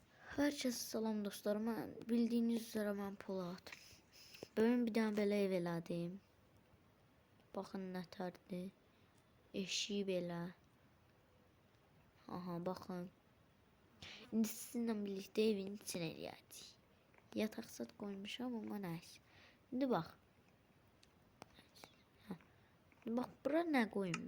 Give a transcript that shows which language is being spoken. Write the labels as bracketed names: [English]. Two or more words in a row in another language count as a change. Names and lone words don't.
[Turkish] Herkese salam dostlarım. Bildiğiniz üzere ben Polat. Bugün bir tane [Azerbaijani] belə ev elədim. Baxın nətərdir. Eşiyi belə. Aha baxın. İndi sizinlə birlikdə evin içine eləyəcəyik. Yataq zat qoymuşam amma nəysə. İndi bax. Bax bura nə qoyum?